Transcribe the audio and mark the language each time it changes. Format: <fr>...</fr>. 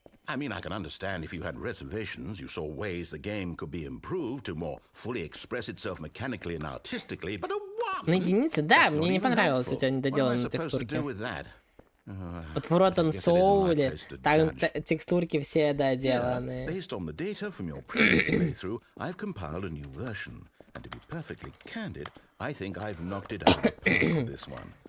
<en>I mean, I can understand if you had reservations, you saw ways the game could be improved to more fully express itself mechanically and artistically, but a one...</en> <ru>На единице, да, мне не понравилось у тебя недоделанные текстурки. Вот в Rotten Soul, там текстурки все доделанные.</ru> <en>Based on the data from your previous playthrough, I've compiled a new version. And to be perfectly candid, I think I've knocked it out of this one.</en>